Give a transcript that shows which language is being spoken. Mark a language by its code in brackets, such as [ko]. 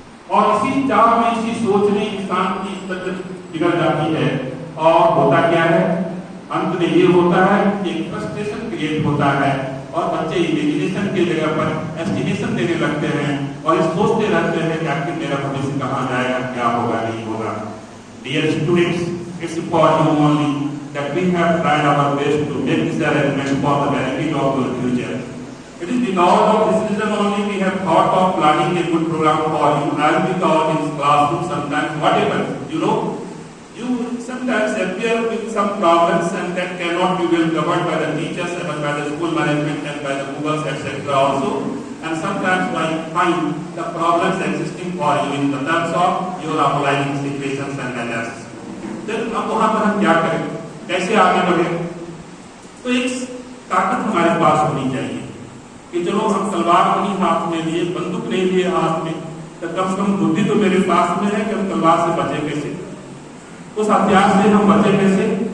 [hi] और इसी चाह में, इसी सोच में इंसान की तबीयत बिगड़ जाती है और होता क्या है, अंत में ये होता है कि एक फ्रस्ट्रेशन क्रिएट होता है और बच्चे इमेजिनेशन की जगह पर एस्टिमेशन देने लगते हैं और ये सोचते रहते हैं कि आखिर मेरा भविष्य कहाँ जाएगा, क्या होगा, नहीं होगा। [en] Dear students, it's for you only that we have tried our best to make this arrangement for the benefit of your future. It is because of this reason only we have thought of planning a good program for you, and because in classroom sometimes what happens, you sometimes appear with some problems and that cannot be well covered by the teachers and by the school management and by the Googles etc. also, and sometimes I find the problems existing for you in the terms of your applying situations and manners. [hi] Then अब वहाँ पर हम क्या करें, कैसे आगे बढ़े? तो एक ताकत हमारे पास होनी चाहिए कि चलो हम तलवार नहीं हाथ में लिए, बंदूक नहीं लिए हाथ में, तो कम से कम बुद्धि तो मेरे पास में है कि हम तलवार से बचे कैसे, उस हथियार से हम बचे कैसे।